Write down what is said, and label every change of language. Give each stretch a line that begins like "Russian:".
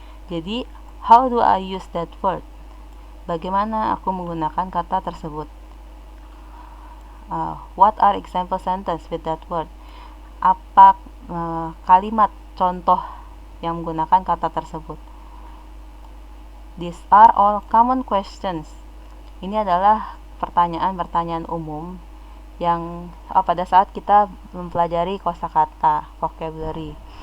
English: Jadi, how do I use that word?
Indonesian: Bagaimana aku menggunakan kata tersebut?
English: What are example sentence with that word?
Indonesian: Apa kalimat contoh yang menggunakan kata tersebut?
English: These are all common questions.
Indonesian: Ini adalah pertanyaan-pertanyaan umum yang pada saat kita mempelajari kosakata, vocabulary.